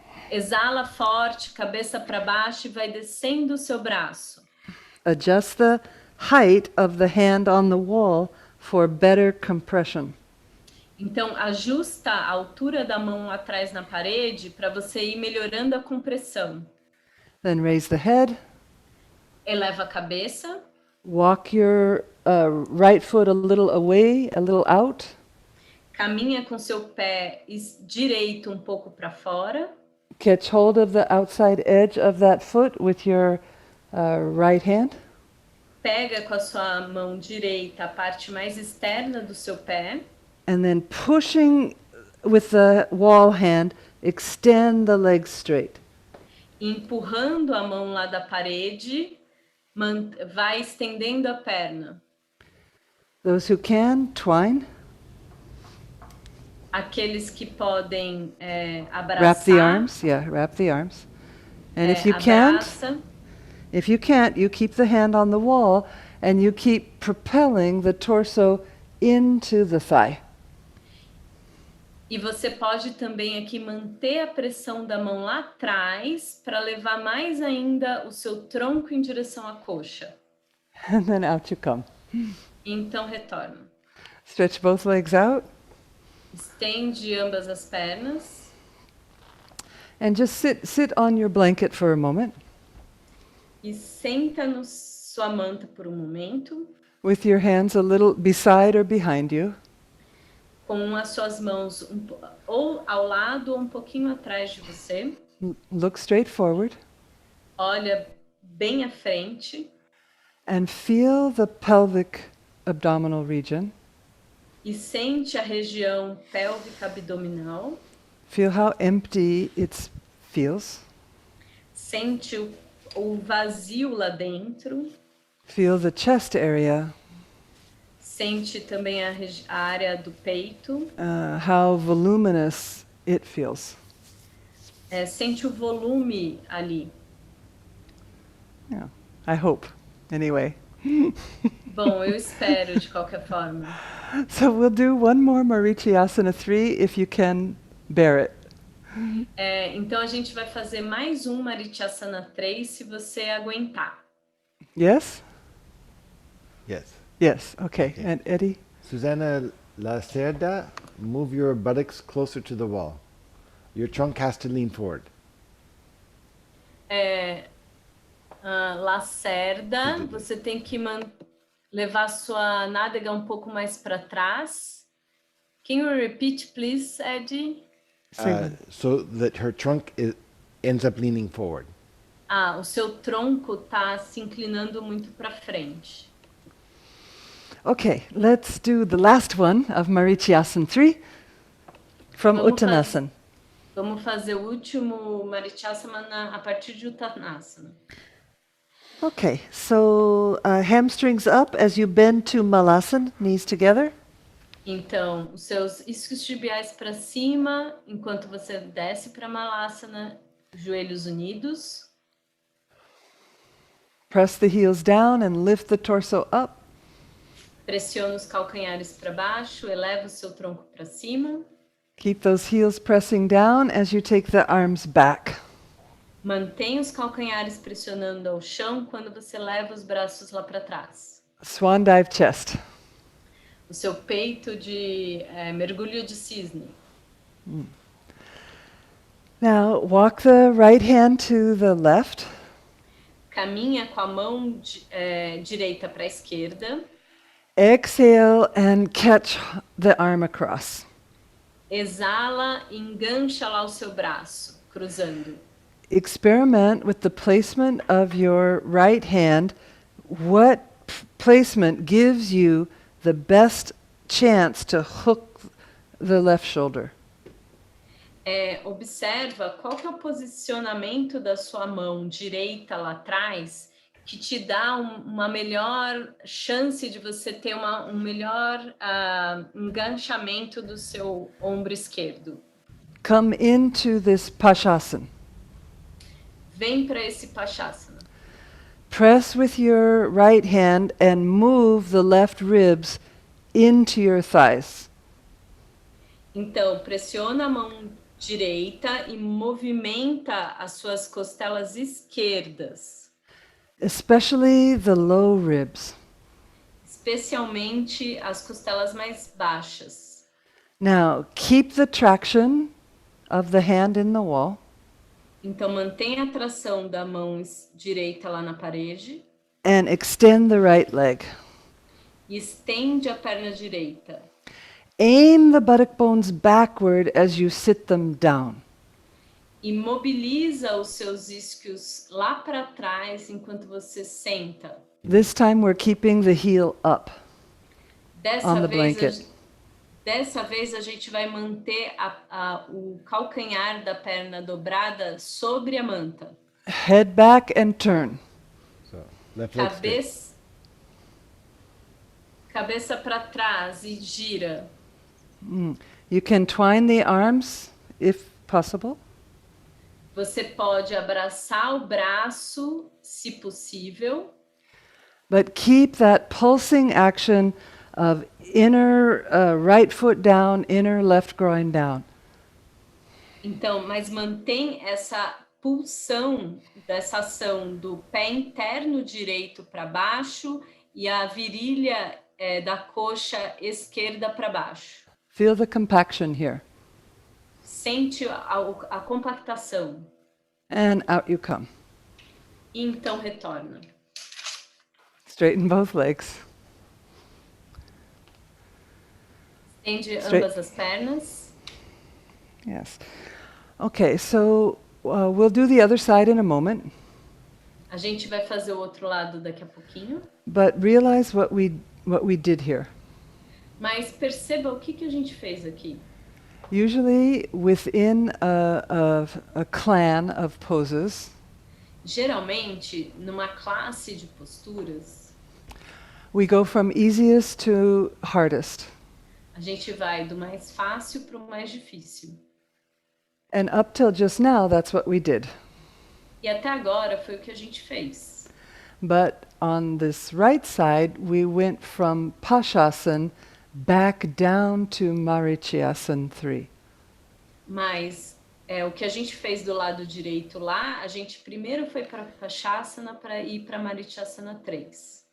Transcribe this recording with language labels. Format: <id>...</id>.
<pt>Exala forte, cabeça para baixo e vai descendo o seu braço.</pt> <en>Adjust the height of the hand on the wall for better compression.</en> <pt>Então, ajusta a altura da mão atrás na parede para você ir melhorando a compressão.</pt> <en>Then raise the head.</en> <pt>Eleva a cabeça.</pt> <en>Walk your right foot a little away, a little out.</en> <pt>Caminha com seu pé direito um pouco para fora.</pt> <en>Catch hold of the outside edge of that foot with your right hand.</en> <pt>Pega com a sua mão direita a parte mais externa do seu pé.</pt> <en>And then pushing with the wall hand, extend the legs straight.</en> <pt>Empurrando a mão lá da parede, vai estendendo a perna.</pt> <en>Those who can, twine.</en> <pt>Aqueles que podem abraçar.</pt> <en>Wrap the arms, wrap the arms. And if you can't, you keep the hand on the wall and you keep propelling the torso into the thigh.</en> <pt>E você pode também aqui manter a pressão da mão lá atrás para levar mais ainda o seu tronco em direção à coxa.</pt> <en>And then out you come.</en> <pt>Então retorna.</pt> <en>Stretch both legs out.</en> <pt>Estende ambas as pernas.</pt> <en>And just sit on your blanket for a moment</en> <pt>E senta na sua manta por um momento,</pt> <en>with your hands a little beside or behind you.</en> <pt>com as suas mãos ou ao lado ou um pouquinho atrás de você.</pt> <en>Look straight forward</en> <pt>Olha bem à frente</pt> <en>and feel the pelvic abdominal region.</en> <pt>e sente a região pélvica abdominal.</pt> <en>Feel how empty it feels.</en> <pt>Sente o vazio lá dentro.</pt> <en>Feel the chest area,</en> <pt>Sente também a área do peito.</pt> <en>how voluminous it feels.</en> <pt>Sente o volume ali.</pt> <en>Yeah, I hope, anyway.</en> <pt>Bom, eu espero de qualquer forma.</pt> <en>So we'll do one more Marichyasana 3 if you can bear it.</en> <pt>Então a gente vai fazer mais um Marichyasana 3 se você aguentar.</pt> <en>Yes? Yes. Yes, okay. Okay. And Eddie? Susanna Lacerda, move your buttocks closer to the wall. Your trunk has to lean forward.</en> <pt>Lacerda, você tem que levar sua nádega um pouco mais para trás.</pt> <en>Can you repeat, please, Eddie? So that her trunk ends up leaning forward.</en> <pt>O seu tronco está se inclinando muito para frente.</pt> <en>Okay, let's do the last one of Marichyasana 3 from Uttanasana.</en> <pt>Vamos fazer o último Marichyasana a partir de Uttanasana.</pt> <en>Okay, so hamstrings up as you bend to Malasana, knees together.</en> <pt>Então, os seus isquiotibiais para cima, enquanto você desce para Malasana, joelhos unidos.</pt> <en>Press the heels down and lift the torso up.</en> <pt>Pressiona os calcanhares para baixo, eleva o seu tronco para cima.</pt> <en>Keep those heels pressing down as you take the arms back.</en> <pt>Mantenha os calcanhares pressionando ao chão quando você leva os braços lá para trás.</pt> <en>Swan dive chest.</en> <pt>O seu peito de mergulho de cisne.</pt> <en>Now walk the right hand to the left.</en> <pt>Caminha com a mão direita para a esquerda.</pt> <en>Exhale and catch the arm across.</en> <pt>Exala e engancha lá o seu braço, cruzando.</pt> <en>Experiment with the placement of your right hand. What placement gives you the best chance to hook the left shoulder?</en> <pt>Observa qual que é o posicionamento da sua mão direita lá atrás que te dá uma melhor chance de você ter um melhor enganchamento do seu ombro esquerdo.</pt> <en>Come into this Pashasana.</en> <pt>Vem para esse Pachasana.</pt> <en>Press with your right hand and move the left ribs into your thighs.</en> <pt>Então, pressiona a mão direita e movimenta as suas costelas esquerdas.</pt> <en>Especially the low ribs.</en> <pt>Especialmente as costelas mais baixas.</pt> <en>Now, keep the traction of the hand in the wall.</en> <pt>Então, mantenha a tração da mão direita lá na parede.</pt> <en>And extend the right leg.</en> <pt>E estende a perna direita.</pt> <en>Aim the buttock bones backward as you sit them down.</en> <pt>E mobiliza os seus isquios lá para trás enquanto você senta.</pt> <en>This time we're keeping the heel up on the blanket.</en> <pt>Dessa vez a gente vai manter o calcanhar da perna dobrada sobre a manta.</pt> <en>Head back and turn. So left leg straight.</en> <pt>Cabeça para trás e gira.</pt> <en>You can twine the arms if possible.</en> <pt>Você pode abraçar o braço, se possível.</pt> <en>But keep that pulsing action of inner right foot down, inner left groin down.</en> <pt>Então, mas mantém essa pulsão dessa ação do pé interno direito para baixo e a virilha da coxa esquerda para baixo.</pt> <en>Feel the compaction here.</en> <pt>Sente a compactação.</pt> <en>And out you come.</en> <pt>E então retorna.</pt> <en>Straighten both legs.</en> <pt>Estende</pt> <en>Straight.</en> <pt>ambas as pernas.</pt> <en>Yes. Okay, so we'll do the other side in a moment.</en> <pt>A gente vai fazer o outro lado daqui a pouquinho.</pt> <en>But realize what we did here.</en> <pt>Mas perceba o que a gente fez aqui.</pt> <en>Usually within a clan of poses,</en> <pt>Geralmente, numa classe de posturas,</pt> <en>we go from easiest to hardest.</en> <pt>a gente vai do mais fácil para o mais difícil.</pt> <en>And up till just now, that's what we did.</en> <pt>E até agora foi o que a gente fez.</pt> <en>But on this right side, we went from Pashasana back down to Marichyasan 3.</en> <pt>Mas o que a gente fez do lado direito lá, a gente primeiro foi para Pashasana para ir para Marichasana 3.</pt>